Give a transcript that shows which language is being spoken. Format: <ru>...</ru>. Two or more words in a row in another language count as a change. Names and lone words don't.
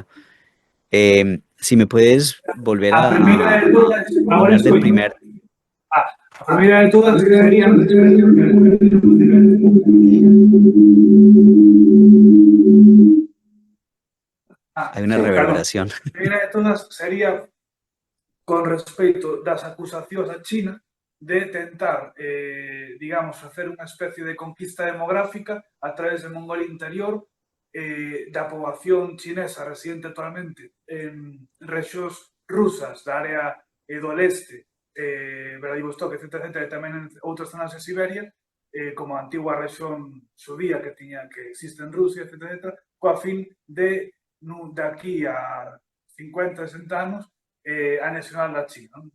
<es>Si me puedes volver a hablar del primer... La primera de todas sería... Hay una reverberación. La primera de todas sería con respecto</es> <gl>das acusacións a China de tentar, digamos, facer unha especie de conquista demográfica a través de Mongolia Interior, da poboación chinesa residente actualmente en rexións rusas da área do leste, Vladivostok, etc., e tamén en outras zonas de Siberia, como a antigua rexión xudía que existe en Rusia, etc., coa fin de, daqui a 50, 60 anos, anexionar a China, non?</gl>